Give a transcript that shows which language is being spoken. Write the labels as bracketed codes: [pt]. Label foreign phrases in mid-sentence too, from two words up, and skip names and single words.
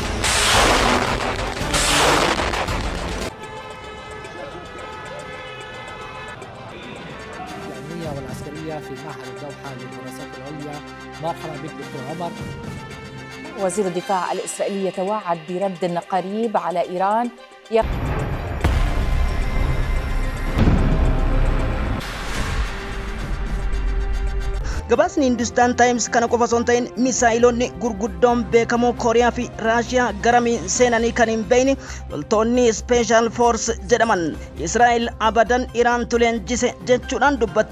[ar] العلمية والعسكرية في معهد الدوحة للدراسات العليا. مرحبا بك دكتور عمر. وزير الدفاع الإسرائيلي يتوعد برد قريب على إيران. [om] Gabaasni Hindustan Times kana qofa osoo hin ta'in misaa'ilonni gurguddoon beekamoo Kooriyaa fi Raashiyaa garamii seenanii kan hin beekne loltoonni [en] Special Force [om] jedhaman Israa'el abadan Iraan leenjise jechuudhaan dubbatti.